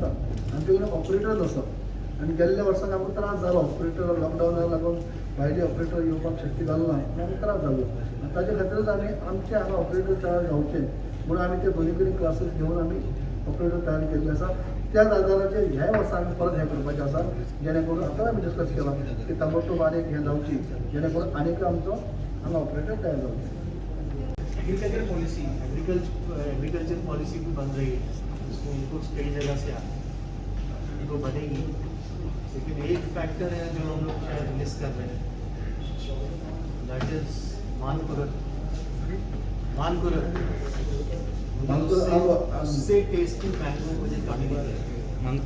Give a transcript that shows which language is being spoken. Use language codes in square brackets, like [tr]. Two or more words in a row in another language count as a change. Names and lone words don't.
[kok] आमचे कडेन ऑपरेटर नसप आनी गेल्ल्या वर्साक आमकां त्रास जालो ऑपरेटर लॉकडावनाक लागून भायले ऑपरेटर येवपाक शक्य जालो ना आनी आमकां त्रास जालो आनी ताचे खातीरच आमी आमचे हांगा ऑपरेटर तयार जावचे म्हणून आमी ते दोनी कडेन क्लासीस घेवन आमी ऑपरेटर तयार केल्ले आसा त्या आदाराचेर ह्या वर्सा आमी परत हें करपाचें आसा जेणे करून आतां आमी डिस्कस केलां की ताबडतोब आनीक हें जावची जेणे करून आनीक आमचो हांगा ऑपरेटर तयार जावचे [en] agriculture policy [hi] भी बन रही है उसमें कुछ कई जगह से वो बनेगी लेकिन एक फैक्टर है जो हम लोग शायद मिस कर रहे हैं [en] that is [hi] मानकुरत उससे टेस्टी मैंगो मुझे कभी नहीं लगा।